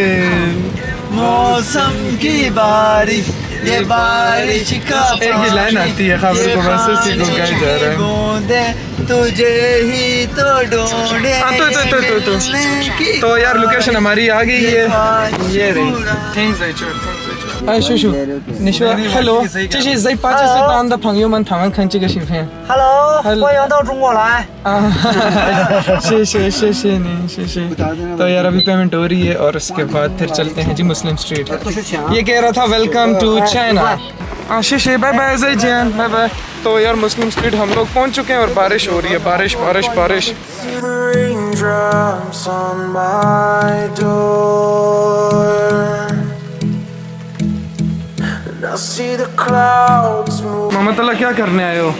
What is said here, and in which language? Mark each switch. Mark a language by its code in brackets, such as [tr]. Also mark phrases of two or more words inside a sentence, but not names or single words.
[hi] मौसम की बारिश, ये बारिश का एक ही लाइन आती है खबर को बस उसी को गाया जा रहा है। बूंदे तुझे ही तो ढूंढे। तो यार लोकेशन हमारी आ गई है, ये रही। [en] Hi Shushu, Nishwa, [zh] hello， 这是在巴基斯坦的朋友们，他们看这个视频。 Hello， 欢迎到中国来。谢谢你，谢谢。 [hi] तो यार अभी पेमेंट हो रही है और उसके बाद फिर चलते हैं जी मुस्लिम स्ट्रीट। ये कह रहा था [en] welcome to China. [hi] आशीष [en] bye bye [hi] जय जैन [en] bye bye. [hi] तो यार मुस्लिम स्ट्रीट हम लोग पहुंच चुके हैं और बारिश हो रही है, बारिश बारिश बारिश। मोहम्मद अल्लाह क्या करने आए हो?